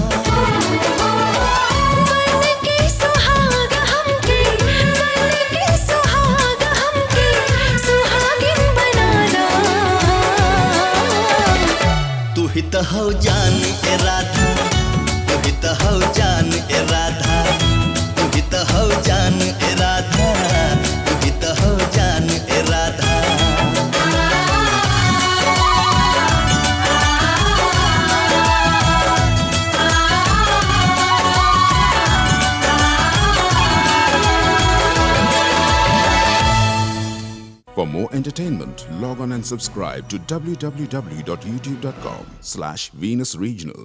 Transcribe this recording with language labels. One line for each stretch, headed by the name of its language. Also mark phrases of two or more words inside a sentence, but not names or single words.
Bhojpuri: बन के सुहाग हमके, बन के सुहाग हमके, सुहागिन बनाना। तू ही तो हौ जान ए राधा, तू ही तो हौ जान ए राधा, तू ही तो हौ जान ए राधा, तू ही तो हौ जान ए राधा।
English: For more entertainment, log on and subscribe to www.youtube.com/Venus Regional.